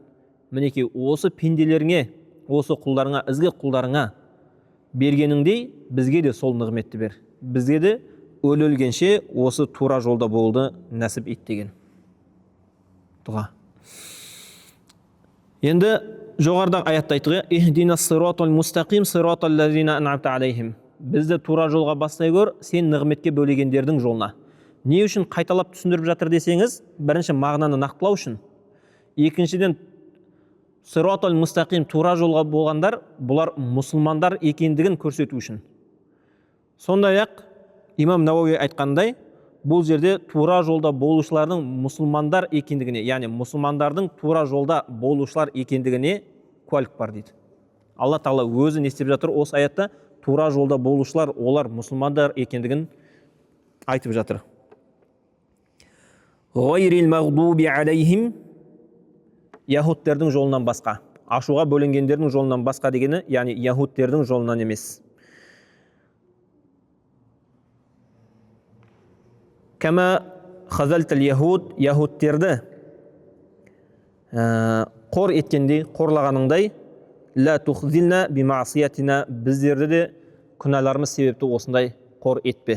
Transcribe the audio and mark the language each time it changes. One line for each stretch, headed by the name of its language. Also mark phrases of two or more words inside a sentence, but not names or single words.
Kazakh: Мінеке, осы пенделеріңе, осы құлдарыңа, ізгі құлдарыңа бергеніңдей, бізге де сол нығметті бер. Бізге де өлгенше осы тура жолда болды нәсіп ет деген дұға. Енді жоғарыдағы аятта айтты,
Arabic: اهدنا الصراط المستقيم صراط الذين أنعمت عليهم.
Kazakh: Бізді тура жолға бастай көр, сен нығметке бөлегендердің жолына. Не үшін қайталап түсіндіріп жатыр десеңіз, бірінші мағынаны нақтылау үшін, екіншіден
Arabic: الصراط المستقيم
Kazakh: тура жолға болғандар, бұлар мұсылмандар екендігін көрсету үшін. Сондай-ақ имам Науауи айтқандай, бұл жерде тура жолда болушылардың мұсылмандар екендігіне, яғни мұсылмандардың тура жолда болушылар екендігіне куәлік бар дейді. Алла Тағала өзі не істеп жатыр осы аятта? Тура жолда болушылар, олар мұсылмандар екендігін айтып жатыр.
Arabic: غير المغضوب عليهم,
Kazakh: яһудтердің жолынан басқа. Ашуға бөленгендердің жолынан басқа дегені, яғни яһудтердің жолынан емес.
Arabic: كما خذلت اليهود,
Kazakh: яһудтерді қор еткендей, қорлағаныңдай,
Arabic: لا تخذلنا بمعاصينا,
Kazakh: біздерді де күнәларымыз себепті осындай қор етпе.